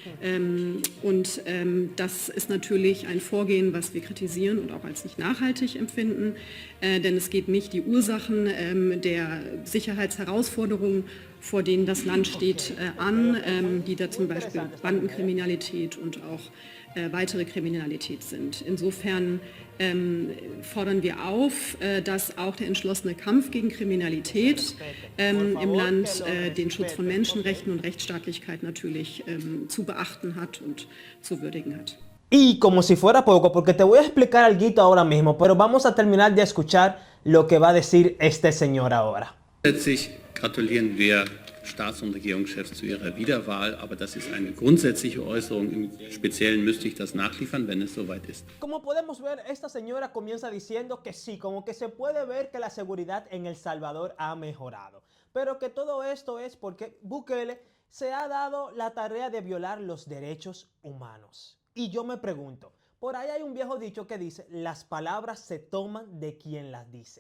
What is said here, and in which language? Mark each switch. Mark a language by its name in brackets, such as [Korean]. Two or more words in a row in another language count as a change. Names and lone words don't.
[German] und das ist natürlich ein Vorgehen, was wir kritisieren und auch als nicht nachhaltig empfinden, denn es geht nicht die Ursachen der Sicherheitsherausforderungen, vor denen das Land steht, an, die da zum Beispiel Bandenkriminalität und auch weitere Kriminalität sind. Insofern fordern wir auf, dass auch der entschlossene Kampf gegen Kriminalität im Land den Schutz von Menschenrechten und Rechtsstaatlichkeit natürlich zu beachten hat und zu würdigen hat. [Spanish] Y como si fuera poco, porque te voy a explicar algo ahora mismo, pero vamos a terminar de escuchar lo que va a decir este señor ahora. [German] Grundsätzlich gratulieren wir Staats- und Regierungschefs zu ihrer Wiederwahl, aber das ist eine grundsätzliche Äußerung. Im Speziellen müsste ich das nachliefern, wenn es soweit ist. [Spanish] Como podemos ver, esta señora comienza diciendo que sí, como que se puede ver que la seguridad en El Salvador ha mejorado, pero que todo esto es porque Bukele se ha dado la tarea de violar los derechos humanos. Y yo me pregunto, por ahí hay un viejo dicho que dice, las palabras se toman de quien las dice.